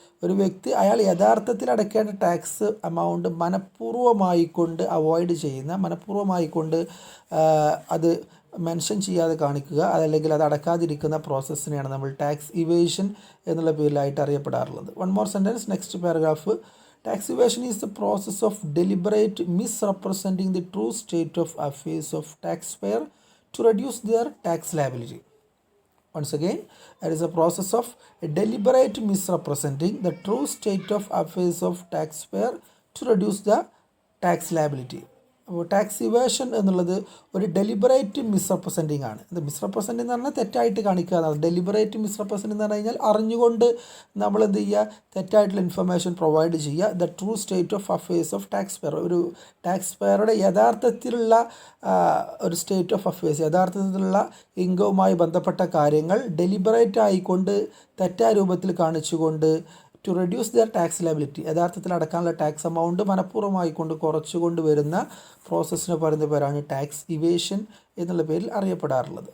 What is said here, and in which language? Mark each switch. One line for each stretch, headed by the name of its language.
Malayalam: ഒരു വ്യക്തി അയാൾ യഥാർത്ഥത്തിൽ അടയ്ക്കേണ്ട ടാക്സ് എമൗണ്ട് മനഃപൂർവ്വമായിക്കൊണ്ട് അവോയ്ഡ് ചെയ്യുന്ന, മനഃപൂർവ്വമായിക്കൊണ്ട് അത് മെൻഷൻ ചെയ്യാതെ കാണിക്കുക, അതല്ലെങ്കിൽ അത് അടക്കാതിരിക്കുന്ന പ്രോസസ്സിനെയാണ് നമ്മൾ ടാക്സ് ഇവേഷൻ എന്നുള്ള പേരിലായിട്ട് അറിയപ്പെടാറുള്ളത്.
English: One more sentence, next paragraph. Tax evasion is the process of deliberate misrepresenting the true state of affairs of taxpayer to reduce their tax liability. Once again, it is a process of deliberate misrepresenting the true state of affairs of taxpayer to reduce the tax liability.
Malayalam: അപ്പോൾ tax evasion എന്നുള്ളത് ഒരു deliberate മിസ്റെപ്രസെൻറ്റിംഗ് ആണ്. ഇത് മിസ്റെപ്രസെൻറ്റ് എന്ന് പറഞ്ഞാൽ തെറ്റായിട്ട് കാണിക്കുക എന്നാണ്. ഡെലിബറേറ്റ് മിസ്റെപ്രസെൻറ്റ് എന്ന് പറഞ്ഞു കഴിഞ്ഞാൽ അറിഞ്ഞുകൊണ്ട് നമ്മൾ എന്ത് ചെയ്യുക, തെറ്റായിട്ടുള്ള ഇൻഫർമേഷൻ പ്രൊവൈഡ് ചെയ്യുക.
English: the true state of affairs of taxpayer,
Malayalam: ഒരു ടാക്സ് പെയറുടെ യഥാർത്ഥത്തിലുള്ള ഒരു സ്റ്റേറ്റ് ഓഫ് അഫയേഴ്സ്, യഥാർത്ഥത്തിലുള്ള ഇൻകവുമായി ബന്ധപ്പെട്ട കാര്യങ്ങൾ ഡെലിബറേറ്റ് ആയിക്കൊണ്ട് തെറ്റായ രൂപത്തിൽ കാണിച്ചുകൊണ്ട്
English: to reduce their tax liability,
Malayalam: യഥാർത്ഥത്തിൽ അടക്കാനുള്ള ടാക്സ് എമൗണ്ട് മനഃപൂർവ്വമായിക്കൊണ്ട് കുറച്ചുകൊണ്ട് വരുന്ന പ്രോസസ്സിന് പറയുന്ന പേരാണ് ടാക്സ് ഇവേഷൻ എന്നുള്ള പേരിൽ അറിയപ്പെടാറുള്ളത്.